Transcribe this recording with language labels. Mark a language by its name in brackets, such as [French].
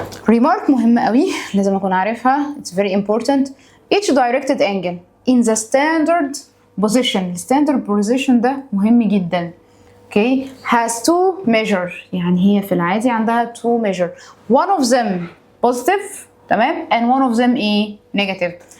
[Arabic] remark مهمة قوي لازم أكون عارفها. [English] It's very important. Each directed angle in the standard position. [Arabic] standard position ده مهم جدا. [English] Okay, has two measure. [Arabic] يعني هي في العادي عندها two measure. [English] One of them positive تمام and one of them إيه negative.